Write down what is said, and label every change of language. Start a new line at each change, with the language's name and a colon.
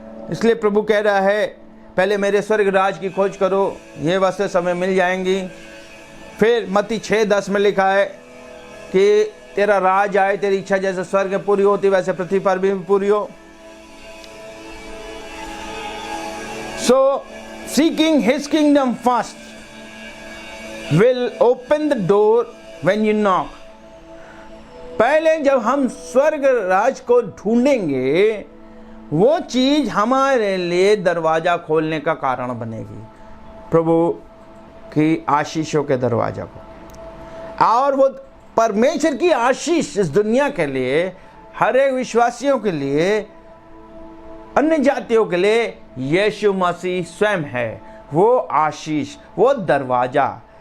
Hindi: इसलिए प्रभु कह रहा है, पहले मेरे स्वर्ग राज की खोज करो, ये वस्तु समय मिल जाएंगी। फिर मत्ती 6:10 में लिखा है कि तेरा राज आए, तेरी इच्छा जैसे स्वर्ग में पूरी होती वैसे पृथ्वी पर भी पूरी हो।
English: So seeking his kingdom first will open the door when you knock.
Hindi: पहले जब हम स्वर्ग राज को ढूंढेंगे, वो चीज हमारे लिए दरवाजा खोलने का कारण बनेगी, प्रभु की आशीषों के दरवाजा को। और वो परमेश्वर की आशीष इस दुनिया के लिए, हर एक विश्वासियों के लिए, अन्य जातियों के लिए यीशु मसीह स्वयं है, वो आशीष, वो दरवाजा।